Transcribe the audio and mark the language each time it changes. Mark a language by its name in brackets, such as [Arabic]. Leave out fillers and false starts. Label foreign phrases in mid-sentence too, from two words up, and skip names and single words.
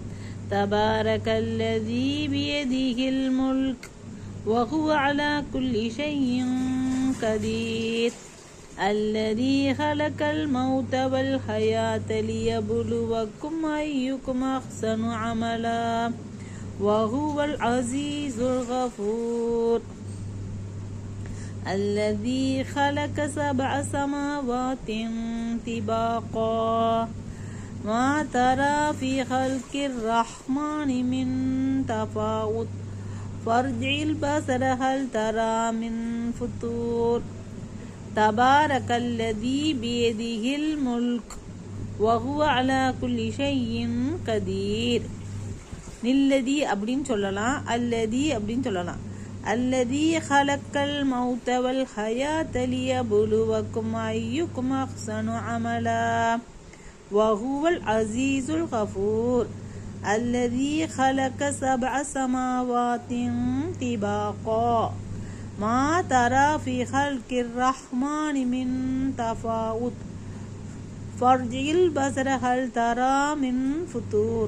[Arabic] تبارك الذي بيده الملك وهو على كل شيء قدير. الذي خلق الموت والحياة ليبلوكم أيكم أحسن عملا وهو العزيز الغفور. الذي خلق 7 سماوات طباقا ما ترى في خلق الرحمن من تفاوت فارجع البصر هل ترى من فطور. تبارك الذي بيده الملك وهو على كل شيء قدير. [Tamil] நில்லதி அப்படின்னு சொல்லலாம், அல்லதி அப்படின்னு சொல்லலாம். [Arabic] الذي خلق الموت والحياة ليبلوكم أيكم أحسن عملا وهو العزيز الغفور. الذي خلق 7 سماوات طباقا ما ترى في خلق الرحمن من تفاوت فارجع البصر هل ترى من فطور.